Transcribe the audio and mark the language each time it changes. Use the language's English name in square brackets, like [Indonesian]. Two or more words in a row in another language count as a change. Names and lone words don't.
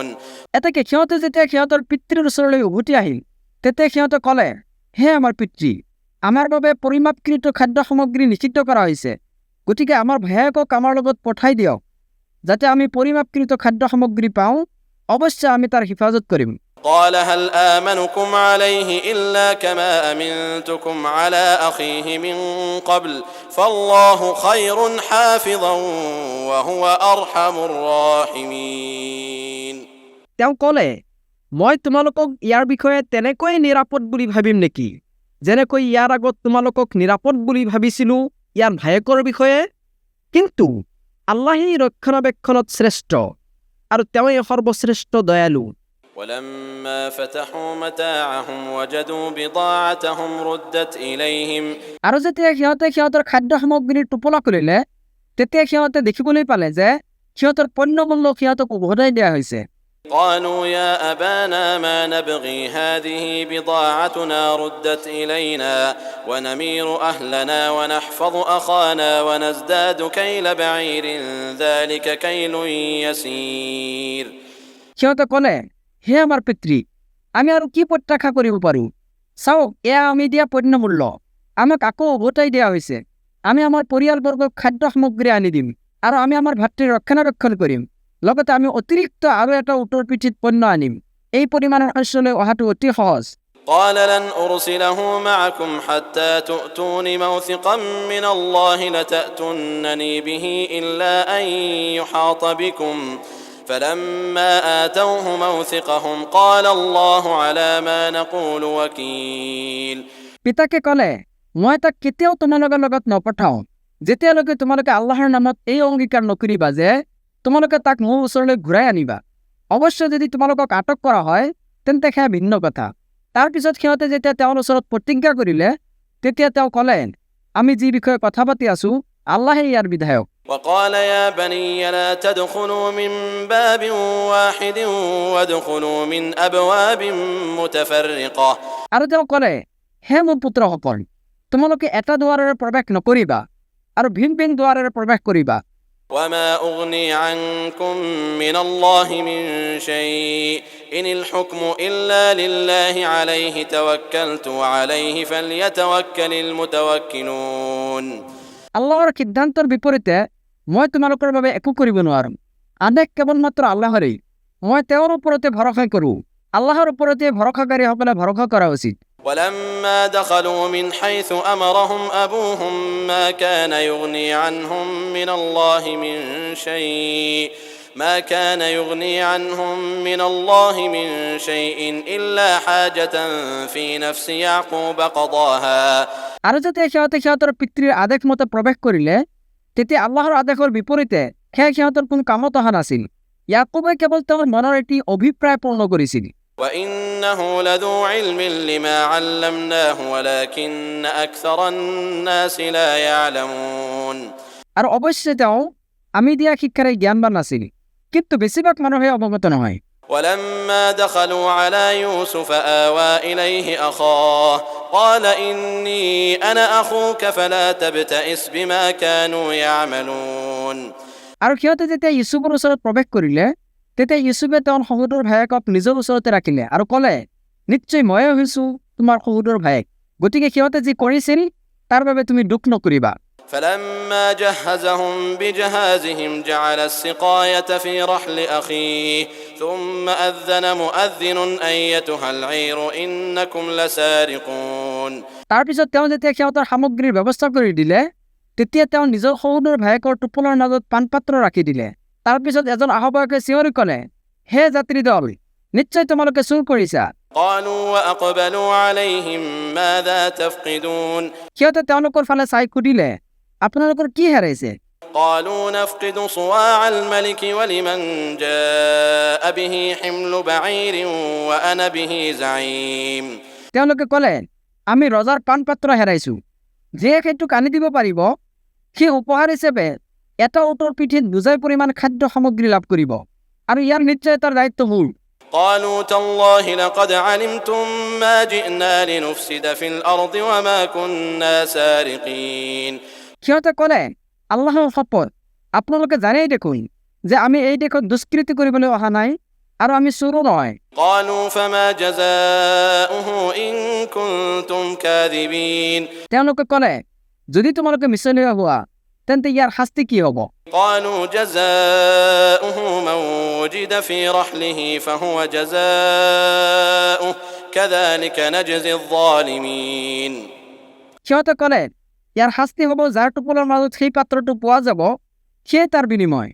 [Assamese] এতেকে সিহঁতে যেতিয়া সিহঁতৰ পিতৃৰ ওচৰলৈ উভতি আহিল, তেতিয়া সিহঁতে ক'লে, হে আমাৰ পিতৃ, আমাৰ বাবে পৰিমাপকৃত খাদ্য সামগ্ৰী নিষিদ্ধ কৰা হৈছে, গতিকে আমাৰ ভায়েকক আমাৰ লগত পঠাই দিয়ক, যাতে আমি পৰিমাপকৃত খাদ্য সামগ্ৰী পাওঁ। অৱশ্যে আমি তাৰ হিফাজত কৰিম। [Arabic] قال هل آمنكم عليه إلا كما أمنتكم على أخيه من قبل فالله خير حافظا وهو أرحم الراحمين [Assamese] তেওঁ ক'লে, মই তোমালোকক ইয়াৰ বিষয়ে তেনেকৈ নিৰাপদ বুলি ভাবিম নেকি, যেনেকৈ ইয়াৰ আগত তোমালোকক নিৰাপদ বুলি ভাবিছিলোঁ ইয়াৰ ভায়েকৰ বিষয়ে? কিন্তু আল্লাহেই ৰক্ষণাবেক্ষণত শ্ৰেষ্ঠ আৰু তেওঁই সৰ্বশ্ৰেষ্ঠ দয়ালু। [Arabic] ولما فتحوا متاعهم وجدوا بضاعتهم ردت إليهم [Assamese] আৰু যেতিয়া সিহঁতে সিহঁতৰ খাদ্য সামগ্ৰীৰ টোপোলা খুলিলে, তেতিয়া সিহঁতে দেখিবলৈ পালে যে সিহঁতৰ পণ্যমূল্য সিহঁতক উভতাই দিয়া হৈছে। [Arabic] قالوا يا أبانا ما نبغي هذه بضاعتنا ردت إلينا ونمير أهلنا ونحفظ أخانا ونزداد كيل بعير ذلك كيل يسير [Assamese] সিহঁতে ক'লে, হে আমাৰ পিতৃ, আমি আৰু কি প্ৰত্যাশা কৰিব পাৰোঁ? চাওক, এয়া আমি দিয়া পণ্যমূল্য আমাক আকৌ উভতাই দিয়া হৈছে। আমি আমাৰ পৰিয়ালবৰ্গক খাদ্য সামগ্ৰী আনি দিম আৰু আমি আমাৰ ভাতৃৰ ৰক্ষণাবেক্ষণ কৰিম। লগতে আমি অতিৰিক্ত আৰু এটা উত্তৰ পিঠিত পণ্য আনিম। এই পৰিমাণৰ শস্যলৈ অহাটো অতি সহজ। [Arabic] قال لن أرسله معكم حتى تؤتون موثقا من الله لتأتونني به إلا أن يحاط بكم فلما آتوه موثقهم قال الله على ما نقول وكيل [Assamese] পিতাকে ক'লে, মই তাক কেতিয়াও তোমালোকৰ লগত নপঠাওঁ যেতিয়ালৈকে তোমালোকে আল্লাহৰ নামত এই অংগীকাৰ নকৰিবা যে তোমালোকে তাক মোৰ ওচৰলৈ ঘূৰাই আনিবা। অৱশ্যে যদি তোমালোকক আটক কৰা হয় তেন্তে সেয়া ভিন্ন কথা। তাৰ পিছত সিহঁতে যেতিয়া তেওঁৰ ওচৰত প্ৰতিজ্ঞা কৰিলে, তেতিয়া তেওঁ ক'লে, আমি যি বিষয়ে কথা পাতি আছোঁ আল্লাহে ইয়াৰ বিধায়ক। [Arabic] وقال يا بني لا تدخلوا من باب واحد وادخلوا من أبواب متفرقة [Assamese] আৰু তেওঁ ক'লে, হে মোৰ পুত্ৰসকল, তোমালোকে এটা দুৱাৰেৰে প্ৰৱেশ নকৰিবা আৰু ভিন ভিন দুৱাৰেৰে প্ৰৱেশ কৰিবা। [Arabic] وما أغني عنكم من الله من شيء إن الحكم إلا لله عليه توكلت وعليه فليتوكل المتوكلون [Assamese] আল্লাহৰ সিদ্ধান্তৰ বিপৰীতে মই তোমালোকৰ বাবে একো কৰিব নোৱাৰিম। আদেশ কেৱলমাত্ৰ আল্লাহৰেই। মই তেওঁৰ ওপৰতে ভৰসা কৰোঁ। আল্লাহৰ ওপৰতে ভৰসাকাৰীসকলে ভৰসা কৰা উচিত। [Arabic] ولما دخلوا من حيث أمرهم أبوهم ما كان يغني عنهم من الله من شيء إلا حاجة في نفس يعقوب قضاها [Assamese] আৰু যেতিয়া সিহঁতৰ পিতৃৰ আদেশ মতে প্ৰৱেশ কৰিলে তেতিয়া আল্লাহৰ আদেশৰ বিপৰীতে সিহঁতৰ কোনো কামত অহা নাছিল। ইয়াকুবে কেৱল তেওঁৰ মনৰ এটি অভিপ্ৰায় পূৰ্ণ কৰিছিল। [Arabic] وإنه لذو علم لما علمناه ولكن أكثر الناس لا يعلمون [Assamese] আৰু অৱশ্যে তেওঁ আমি দিয়া শিক্ষাৰে জ্ঞানবান আছিল, কিন্তু বেছিভাগ মানুহে অৱগত নহয়। [Arabic] ولما دخلوا على يوسف آوى إليه أخاه قال إني أنا أخوك فلا تبتئس بما كانوا يعملون [Assamese] আৰু সিহঁতে যেতিয়া ইউচুফৰ ওচৰত প্ৰৱেশ কৰিলে তেতিয়া ইউচুফে তেওঁৰ সহোদৰ ভায়েকক নিজৰ ওচৰতে ৰাখিলে আৰু ক'লে, নিশ্চয় ময়ে হৈছোঁ তোমাৰ সহোদৰ ভায়েক, গতিকে সিহঁতে যি কৰিছিল তাৰ বাবে তুমি দুখ নকৰিবা। [Arabic] فلما جهزهم بجهازهم جعل السقاية في رحل أخيه ثم أذن مؤذن أيتها العير إنكم لسارقون [Assamese] তাৰপিছত তেওঁ যেতিয়া সিহঁতৰ সামগ্ৰীৰ ব্যৱস্থা কৰি দিলে তেতিয়া তেওঁ নিজৰ সহোদৰ ভায়েকৰ টোপোলাৰ মাজত পাণপাত্ৰ ৰাখি দিলে। তাৰপিছত এজন আহ্বায়কে চিঞৰি ক'লে, হে যাত্ৰী দল, নিশ্চয় তোমালোকে চুৰ কৰিছা। [Arabic] قالوا وأقبلوا عليهم ماذا تفقدون [Assamese] সিহঁতে তেওঁলোকৰ ফালে চাই সুধিলে, আপোনালোকৰ কি হেৰাইছে? [Arabic] قالوا نفقد صواع الملك ولمن جاء به حمل بعير وأنا به زعيم [Assamese] তেওঁলোকে ক'লে, আমি ৰজাৰ পাণপাত্ৰ হেৰাইছো। যিয়ে সেইটোক আনি দিব পাৰিব সেই উপহাৰ হিচাপে এটা উটৰ পিঠিত বুজাই পৰিমাণ খাদ্য সামগ্ৰী লাভ কৰিব, আৰু ইয়াৰ নিশ্চয়তাৰ দায়িত্ব মোৰ। [Arabic] قالوا تالله لقد علمتم ما جئنا لنفسد في الأرض وما كنا سارقين [Assamese] সিহঁতে ক'লে, আল্লাহৰ শপত, আপোনালোকে জানেই দেখোন যে আমি এই দেশত দুষ্কৃতি কৰিবলৈ অহা নাই আৰু আমি চোৰো নহয়। [Arabic] قالوا فما جزاؤه إن كنتم كاذبين [Assamese] তেওঁলোকে ক'লে, যদি তোমালোকে মিছলীয়া হোৱা তেন্তে ইয়াৰ শাস্তি কি হ'ব? [Arabic] قالوا جزاؤه من وجد في رحله فهو جزاؤه كذلك نجزي الظالمين [Assamese] সিহঁতে ক'লে, ইয়াৰ শাস্তি হ'ব যাৰ টোপোলাৰ মাজত সেই পাত্ৰটো পোৱা যাব সেয়ে তাৰ বিনিময়।